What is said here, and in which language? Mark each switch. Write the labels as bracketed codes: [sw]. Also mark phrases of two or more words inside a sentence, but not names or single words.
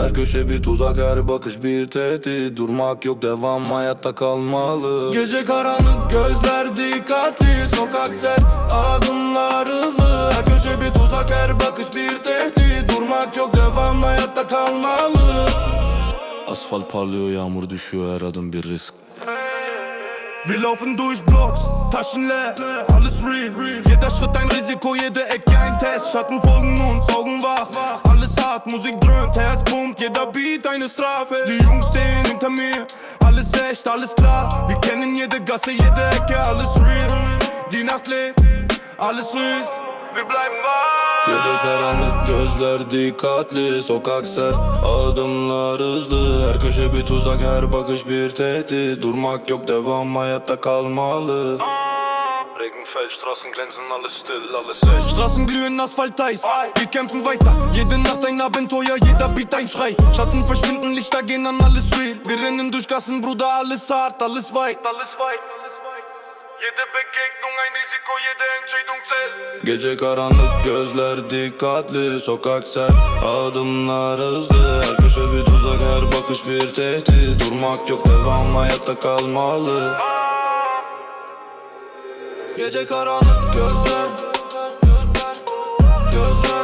[tr] Her köşe bir tuzak, her bakış bir tehdit. Durmak yok, devam, hayatta kalmalı. Gece karanlık, gözler dikkatli, sokak sert, adımlar hızlı. Her köşe bir tuzak, her bakış bir tehdit. Durmak yok, devam, hayatta kalmalı. Asfalt parlıyor, yağmur düşüyor, her adım bir risk. [de] Wir laufen durch Blocks, Taschen leer, alles real. Jeder Schritt ein Risiko, jede Ecke ein Test. Schatten folgen uns, Augen wach, alles hart, Musik dröhnt, Herz pumpt, jeder Beat eine Strafe. Die Jungs stehen hinter mir, alles echt, alles klar. Wir kennen jede Gasse, jede Ecke, alles real. Die Nacht lebt, alles löst, wir bleiben wach. [tr] Gece karanlık, gözler dikkatli, sokak sert, adımlar hızlı. Her köşe bir tuzak, her bakış bir tehdit. Durmak yok, devam, hayatta kalmalı. [de] Regen fällt, Straßen glänzen, alles still, alles echt. Straßen glühen, Asphalt heiß, wir kämpfen weiter. Jede Nacht ein Abenteuer, jeder Beat ein Schrei. Schatten verschwinden, Lichter gehen an, alles real. Wir rennen durch Gassen, Bruder, alles hart, alles weit, alles weit, alles weit. Jede Begegnung ein Risiko, jede Entscheidung zählt. [tr] Gece karanlık, gözler dikkatli, sokak sert, adımlar hızlı. Her köşe bir tuzak, her bakış bir tehdit. Durmak yok, devam, hayatta kalmalı. Gece karanlık, gözler, gözler.